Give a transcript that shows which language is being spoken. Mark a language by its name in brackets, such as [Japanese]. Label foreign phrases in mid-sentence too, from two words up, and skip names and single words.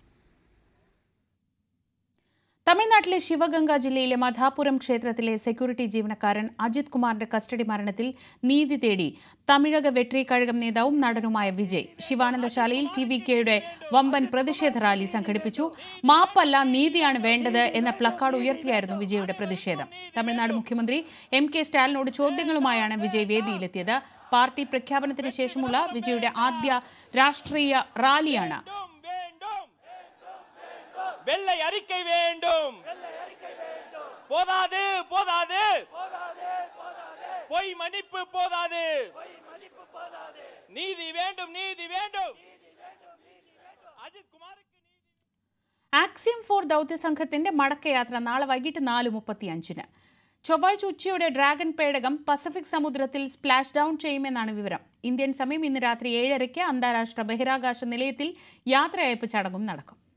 [Malayalam] തമിഴ്നാട്ടിലെ ശിവഗംഗ ജില്ലയിലെ മധാപുരം ക്ഷേത്രത്തിലെ സെക്യൂരിറ്റി ജീവനക്കാരൻ അജിത് കുമാറിന്റെ കസ്റ്റഡി മരണത്തിൽ നീതി തേടി തമിഴക വെട്രി കഴകം നേതാവും നടനുമായ വിജയ് ശിവാനന്ദശാലയിൽ TVKയുടെ വമ്പൻ പ്രതിഷേധ റാലി സംഘടിപ്പിച്ചു. മാപ്പല്ല, നീതിയാണ് വേണ്ടത് എന്ന പ്ലക്കാർഡ് ഉയർത്തിയായിരുന്നു വിജയുടെ പ്രതിഷേധം. തമിഴ്നാട് മുഖ്യമന്ത്രി MK സ്റ്റാലിനോട് ചോദ്യങ്ങളുമായാണ് വിജയ് വേദിയിലെത്തിയത്. പാർട്ടി പ്രഖ്യാപനത്തിന് ശേഷമുള്ള വിജയുടെ ആദ്യ രാഷ്ട്രീയ റാലിയാണ്. [Tamil] வெள்ளை அறிக்கை வேண்டும், போதாது போதாது, பொய் மன்னிப்பு போதாது, நீதி வேண்டும் நீதி வேண்டும். [Malayalam] അജിത് കുമാർക്ക് ആക്സിയം 4 ദൌത്യസംഘത്തിന്റെ മടക്കയാത്ര നാളെ വൈകിട്ട് 4:35-ന്. ചൊവ്വാഴ്ച ഉച്ചയോടെ ഡ്രാഗൺ പേടകം പസഫിക് സമുദ്രത്തിൽ [English] splash down [Malayalam] ചെയ്യുമെന്നാണ് വിവരം. ഇന്ത്യൻ സമയം ഇന്ന് രാത്രി 7:30 അന്താരാഷ്ട്ര ബഹിരാകാശ നിലയത്തിൽ യാത്രയയപ്പ് ചടങ്ങും നടക്കും.